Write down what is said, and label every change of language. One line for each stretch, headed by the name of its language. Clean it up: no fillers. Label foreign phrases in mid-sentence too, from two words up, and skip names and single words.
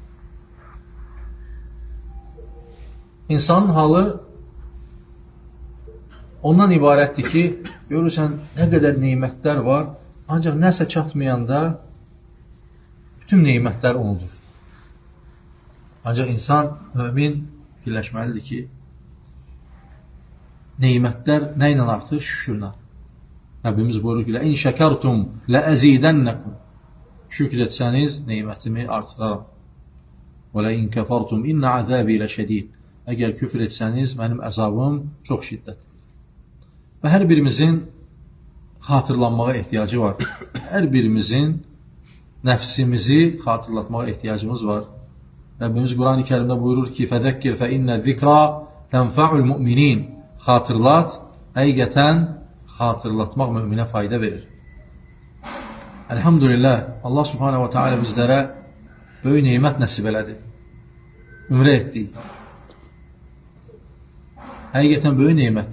Azerbaijani: İnsanın halı ondan ibarətdir ki, görürsən nə qədər neymətlər var, ancaq nəsə çatmayanda bütün neymətlər onudur. Ancaq insan, mümin fikirləşməlidir ki, neymətlər nə ilə artır? Şükürlə. Rəbbimiz buyurur ki,
Arabic: لَاِنْ شَكَرْتُمْ لَأَزِيدَنَّكُمْ.
Azerbaijani: Şükür etsəniz, neymətimi artıraram.
Arabic: وَلَاِنْ كَفَرْتُمْ اِنَّ عَذَابِي لَشَدِيدٍ.
Azerbaijani: Əgər küfr etsəniz, mənim əzabım çox şiddətlidir. Və hər birimizin xatırlanmağa ehtiyacı var. Hər birimizin nəfsimizi xatırlatmağa ehtiyacımız var. Rəbbimiz Quran-ı Kərimdə buyurur ki,
Arabic: فَذَكِّرْ فَإِنَّ الذِّكْرَى تَنْفَعُ الْمُؤْمِنِينَ.
Azerbaijani: Xatırlat, həqiqətən xatırlatmaq müminə fayda verir. Elhamdülillah, Allah
Arabic: سبحانه وتعالى
Azerbaijani: bizlərə böyük neymət nəsib elədi. Ümrə etdik. Həqiqətən böyük neymətdir.